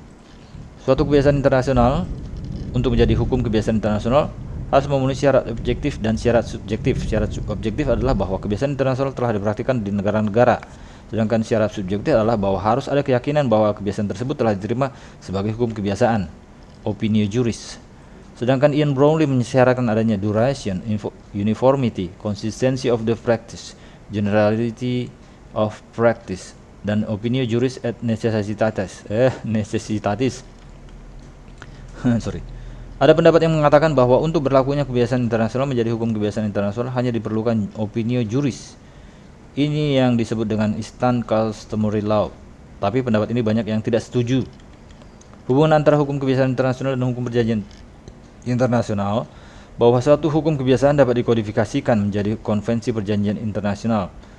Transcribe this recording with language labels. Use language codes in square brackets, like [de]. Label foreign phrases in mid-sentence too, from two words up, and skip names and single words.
[id] Suatu kebiasaan internasional untuk menjadi hukum kebiasaan internasional harus memenuhi syarat objektif dan syarat subjektif. Syarat objektif adalah bahwa kebiasaan internasional telah dipraktikkan di negara-negara. Sedangkan syarat subjektif adalah bahwa harus ada keyakinan bahwa kebiasaan tersebut telah diterima sebagai hukum kebiasaan, [la] opinio juris. [id] Sedangkan Ian Brownlee mensyaratkan adanya [en] duration, uniformity, consistency of the practice, generality of practice, [la] dan opinio juris et necessitatis. [id] Sorry. Ada pendapat yang mengatakan bahwa untuk berlakunya kebiasaan internasional menjadi hukum kebiasaan internasional hanya diperlukan [la] opinio juris. [id] Ini yang disebut dengan [en] instant customary law. [id] Tapi pendapat ini banyak yang tidak setuju. Hubungan antara hukum kebiasaan internasional dan hukum perjanjian internasional, bahwa suatu hukum kebiasaan dapat dikodifikasikan menjadi konvensi perjanjian internasional.